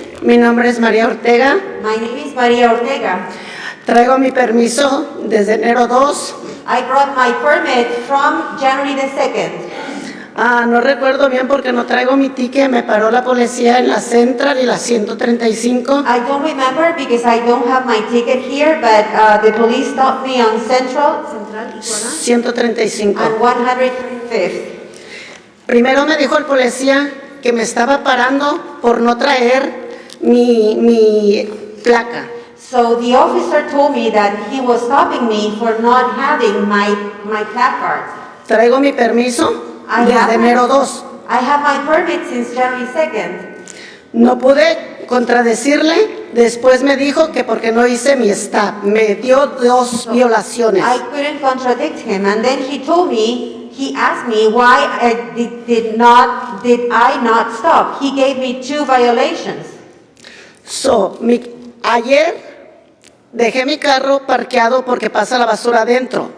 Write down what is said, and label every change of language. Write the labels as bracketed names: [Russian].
[Spanish] Mi nombre es María Ortega. [English] My name is María Ortega. [Spanish] Traigo mi permiso desde enero 2. [English] I brought my permit from January the 2nd. [Spanish] No recuerdo bien porque no traigo mi ticket. Me paró la policía en la Central y la 135. [English] I don't remember because I don't have my ticket here, but the police stopped me on Central 135 and 135th. [Spanish] Primero me dijo el policía que me estaba parando por no traer mi placa. [English] So the officer told me that he was stopping me for not having my placard. [Spanish] Traigo mi permiso desde enero 2. [English] I have my permit since January 2nd. [Spanish] No pude contradecirle. Después me dijo que porque no hice mi stop. Me dio 2 violaciones. [English] I couldn't contradict him, and then he told me, he asked me why did I not stop. He gave me 2 violations. [Spanish] So, ayer dejé mi carro parqueado porque pasa la basura adentro.